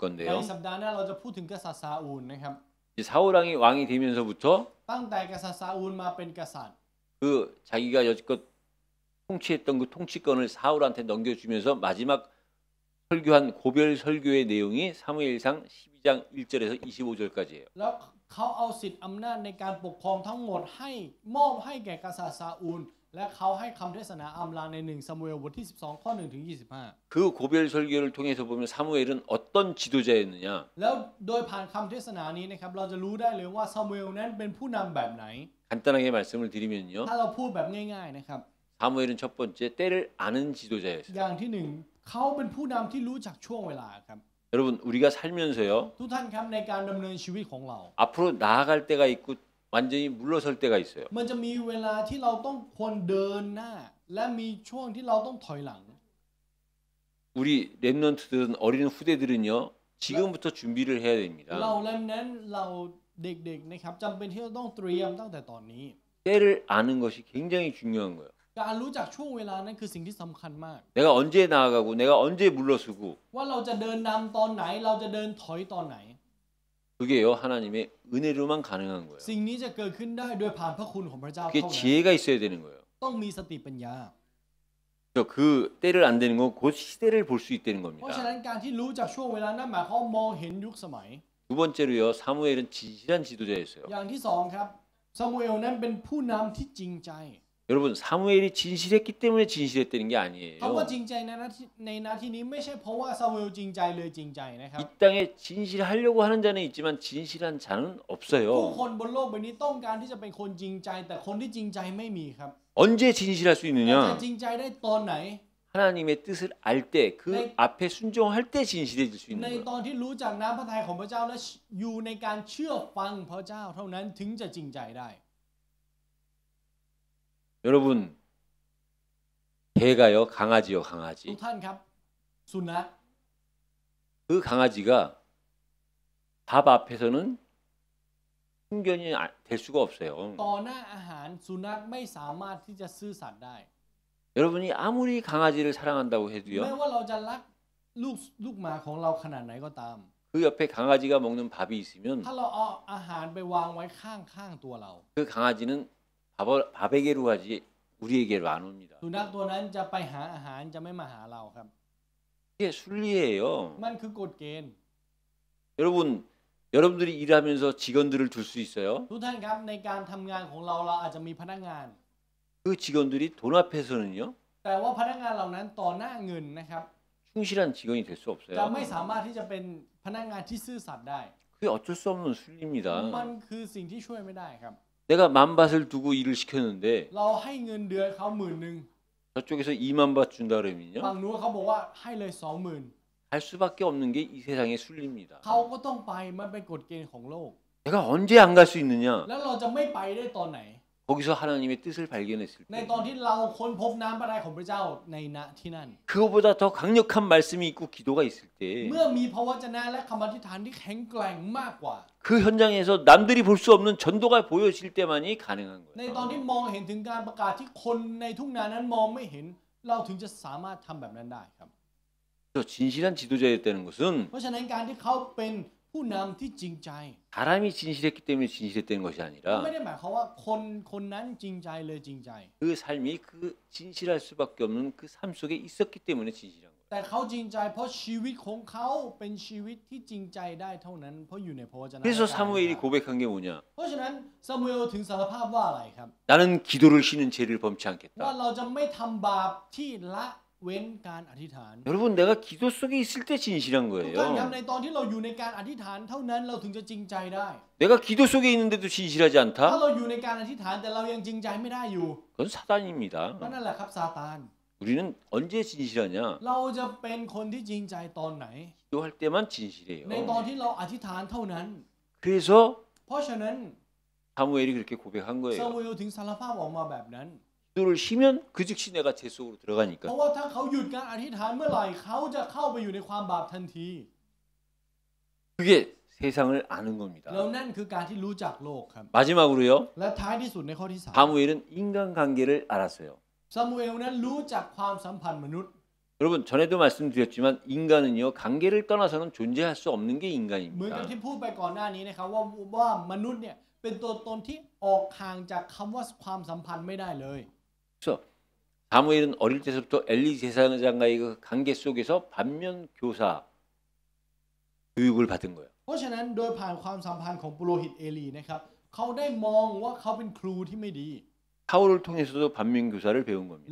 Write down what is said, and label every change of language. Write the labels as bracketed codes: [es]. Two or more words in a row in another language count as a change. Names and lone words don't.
[ko] 건데요. [th] สัปดาห์หน้าเราจะพูดถึงกษัตริย์ซาอูลนะครับ [ko] 이 사울왕이 왕이 되면서부터 [th] ตั้งแต่กษัตริย์ซาอูลมาเป็นกษัตริย์ [ko] 그 자기가 여지껏 통치했던 그 통치권을 사울한테 넘겨주면서 마지막 설교한 고별 설교의 내용이 사무엘상 12장 1절에서 25절까지예요. [th] แล้วเขาเอาสิทธิ์อำนาจในการปกครองทั้งหมดให้มอบให้แก่กษัตริย์ซาอูลและเขาให้คำเทศนาอำลาใน1ซามูเอลบทที่12ข้อ1ถึง25 [ko] 그 고별 설교를 통해서 보면 사무엘은 어떤 지도자였느냐? [th] แล้วโดยผ่านคำเทศนานี้นะครับเราจะรู้ได้เลยว่าซามูเอลนั้นเป็นผู้นำแบบไหน [ko] 간단하게 말씀을 드리면요. [th] ถ้าเราพูดแบบง่ายๆนะครับ [ko] 사무엘은 첫 번째 때를 아는 지도자였어요. [th] อย่างที่หนึ่งเขาเป็นผู้นำที่รู้จักช่วงเวลาครับ [ko] 여러분 우리가 살면서요. [th] ทุกท่านครับในการดำเนินชีวิตของเรา [ko] 앞으로 나아갈 때가 있고 완전히 물러설 때가 있어요. [th] มันจะมีเวลาที่เราต้องควรเดินหน้า และมีช่วงที่เราต้องถอยหลัง [ko] 우리 랩런트들은 어린 후대들은요. 지금부터 준비를 해야 됩니다. [th] เราและนั้นเราเด็กๆนะครับจำเป็นที่จะต้องเตรียมตั้งแต่ตอนนี้ [ko] 때를 아는 것이 굉장히 중요한 거예요. [th] การรู้จักช่วงเวลานั้นคือสิ่งที่สำคัญมาก [ko] 내가 언제 나아가고 내가 언제 물러서고 [th] ว่าเราจะเดินนำตอนไหนเราจะเดินถอยตอนไหน [ko] 그게요 하나님의 은혜로만 가능한 거예요. [th] สิ่งนี้จะเกิดขึ้นได้โดยผ่านพระคุณของพระเจ้า [ko] 그게 [th] เท่านั้น [ko] 지혜가 있어야 되는 거예요. [th] ต้องมีสติปัญญา [ko] 그래서 그 때를 안 되는 건 곧 시대를 볼 수 있다는 [th] เพราะฉะ [ko] 겁니다. [th] นั้นการที่รู้จักช่วงเวลานั้นหมายความมองเห็นยุคสมัย [ko] 두 번째로요 사무엘은 진실한 지도자였어요. [th] อย่างที่สองครับซามูเอลนั้นเป็นผู้นำที่จริงใจ [ko] 여러분 사무엘이 진실했기 때문에 진실했다는 게 [th] คำว่า [ko] 아니에요. [th] จริงใจในหน้าที่นี้ไม่ใช่เพราะว่าซามูเอลจริงใจเลยจริงใจนะครับ [ko] 이 땅에 진실하려고 하는 자는 있지만 진실한 자는 [th] ผู้ [ko] 없어요. [th] คนบนโลกใบนี้ต้องการที่จะเป็นคนจริงใจ แต่คนที่จริงใจไม่มีครับ [ko] 언제 진실할 수 [th] จะ [ko] 있느냐? [th] จริงใจได้ตอนไหน [ko] 하나님의 뜻을 알 때 그 앞에 순종할 때 진실해질 수 [th] ใน [ko] 있는 거예요. [th] ตอนที่รู้จักน้ำพระทัยของพระเจ้าและอยู่ในการเชื่อฟังพระเจ้าเท่านั้นถึงจะจริงใจได้ [ko] 여러분 개가요 강아지요 [th] ทุ [ko] 강아지. [th] กท่านครับ สุนัข [ko] 그 강아지가 밥 앞에서는 순견이 될 수가 없어요. [th] ต่อหน้าอาหารสุนัขไม่สามารถที่จะซื่อสัตย์ได้ [ko] 여러분이 아무리 강아지를 사랑한다고 [th] แม้ [ko] 해도요. [th] ว่าเราจะรักลูกหมาของเราขนาดไหนก็ตาม [ko] 그 옆에 강아지가 먹는 밥이 있으면 [th] ถ้าเราเอาอาหารไปวางไว้ข้างๆตัวเรา [ko] 그 강아지는 밥에게로 가지 우리에게로 안 옵니다. [th] สุนัขตัวนั้นจะไปหาอาหารจะไม่มาหาเราครับ [ko] 이게 순리예요. [th] มันคือกฎเกณฑ์ [ko] 여러분들이 일하면서 직원들을 둘 수 있어요. [th] ทุกท่านครับในการทำงานของเราเราอาจจะมีพนักงาน [ko] 그 직원들이 돈 앞에서는요 [th] แต่ว่าพนักงานเหล่านั้นต่อหน้าเงินนะครับ [ko] 충실한 직원이 될 수 [th] จะ [ko] 없어요. [th] ไม่สามารถที่จะเป็นพนักงานที่ซื่อสัตย์ได้ [ko] 그 그게 어쩔 수 없는 순리입니다. [th] มันคือสิ่งที่ช่วยไม่ได้ครับ [ko] 내가 10,000밭을 두고 일을 시켰는데 [th] เราให้เงินเดือนเขา10,000 [ko] 저쪽에서 20,000밭 준다 [th] ฝั่ง [ko] 그러면요. [th] นู้นเขาบอกว่าให้เลย 20,000 [ko] 할 수밖에 없는 게 이 세상의 순리입니다. [th] เขาก็ต้องไปมันเป็นกฎเกณฑ์ของโลก [ko] 내가 언제 안 갈 수 있느냐? [th] แล้วเราจะไม่ไปได้ตอนไหน [ko] 거기서 하나님의 뜻을 발견했을 [th] ใน [ko] 때 [th] ตอนที่เราค้นพบน้ำพระทัยของพระเจ้าในณที่นั่น [ko] 그거보다 더 강력한 말씀이 있고 기도가 있을 때 [th] เมื่อมีพระวจนะและคำอธิษฐานที่แข็งแกร่งมากกว่า [ko] 그 현장에서 남들이 볼 수 없는 전도가 보여질 때만이 가능한 [th] ในตอน [ko] 거예요. [th] ที่มองเห็นถึงการประกาศที่คนในทุ่งนานั้นมองไม่เห็น เราถึงจะสามารถทำแบบนั้นได้ครับ [ko] 그래서 진실한 지도자였다는 것은 [th] เพราะฉะนั้นการที่เขาเป็นผู้นำที่จริงใจ [ko] 사람이 진실했기 때문에 진실했다는 것이 [th] ไม่ [ko] 아니라 [th] ได้หมายความว่าคนนั้นจริงใจเลยจริงใจ [ko] 그 삶이 그 진실할 수밖에 없는 그 삶 속에 있었기 때문에 진실한 거예요. [th] แต่เขาจริงใจเพราะชีวิตของเขาเป็นชีวิตที่จริงใจได้เท่านั้นเพราะอยู่ในพระวจนะ [ko] 그래서 사무엘이 고백한 게 뭐냐? [th] เพราะฉะนั้นซามูเอลถึงสารภาพว่าอะไรครับ [ko] 나는 기도를 쉬는 죄를 범치 [th] ว่า [ko] 않겠다. [th] เราจะไม่ทำบาปที่ละเว้นการอธิษฐาน [ko] 여러분 내가 기도 속에 있을 때 진실한 [th] ทุกท่านครับ [ko] 거예요. [th] ในตอนที่เราอยู่ในการอธิษฐานเท่านั้นเราถึงจะจริงใจได้ [ko] 내가 기도 속에 있는데도 진실하지 [th] ถ้า [ko] 않다? [th] เราอยู่ในการอธิษฐานแต่เรายังจริงใจไม่ได้อยู่ [ko] 그건 사단입니다. [th] ก็นั่นแหละครับซาตาน [ko] 우리는 언제 진실하냐? [th] เราจะเป็นคนที่จริงใจตอนไหน [ko] 기도할 때만 [th] ใน [ko] 진실해요. [th] ตอนที่เราอธิษฐานเท่านั้น [ko] 그래서 [th] เพราะฉะนั้น [ko] 사무엘이 그렇게 고백한 [th] ซา [ko] 거예요. [th] มูเอลถึงสารภาพออกมาแบบนั้น [ko] 기도를 쉬면 그 즉시 내가 제 속으로 [th] เพ [ko] 들어가니까. [th] ราะว่าถ้าเขาหยุดการอธิษฐานเมื่อไหร่เขาจะเข้าไปอยู่ในความบาปทันที [ko] 그게 세상을 아는 [th] แล้ว [ko] 겁니다. [th] นั่นคือการที่รู้จักโลกครับ [ko] 마지막으로요. [th] และท้ายที่สุดในข้อที่ [ko] 사무엘은 인간관계를 알았어요. [th] 3ซามูเอลนั้นรู้จักความสัมพันธ์มนุษย์ [ko] 여러분 전에도 말씀드렸지만 인간은요 관계를 떠나서는 존재할 수 없는 게 [th] เหมือนกับ [ko] 인간입니다. [th] ที่พูดไปก่อนหน้านี้นะครับว่ามนุษย์เนี่ยเป็นตัวตนที่ออกห่างจากคำว่าความสัมพันธ์ไม่ได้เลย [ko] 그래서 사무엘은 어릴 때부터 엘리 제사장과의 그 관계 속에서 반면 교사 교육을 받은 거예요. [th] เพราะฉะนั้นโดยผ่านความสัมพันธ์ของปุโรหิตเอลีนะครับเขาได้มองว่าเขาเป็นครูที่ไม่ดี [ko] 사울을 통해서도 반면 교사를 배운 겁니다.